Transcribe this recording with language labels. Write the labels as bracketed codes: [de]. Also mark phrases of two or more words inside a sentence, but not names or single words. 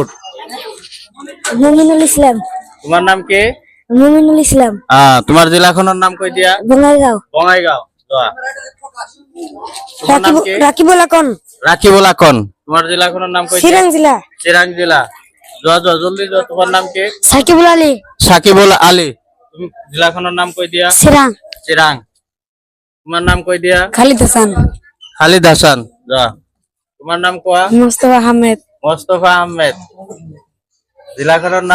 [as] মুমিনুল ইসলাম। তোমার নাম কি? মুমিনুল ইসলাম। তোমার জেলাখানার নাম কই দিয়া? বঙ্গাইগাঁও। বঙ্গাইগাঁও। যোৱা। তোমার নাম কি? রাকিবুল আকন। রাকিবুল আকন। তোমার জেলাখানার নাম কই দিয়া? চিরাং জেলা। চিরাং জেলা। যোৱা জলদি যোৱা। তোমার নাম কি? সাকিবুল আলী। সাকিবুল আলী। তুমি জেলাখানার নাম কই দিয়া? চিরাং। চিরাং। তোমার নাম কই দিয়া? খালিদ হাসান। খালিদ হাসান। যোৱা। তোমার নাম কোয়া? মুস্তফা আহমেদ। মোস্তফা আহমেদ। জেলাখানার নাম?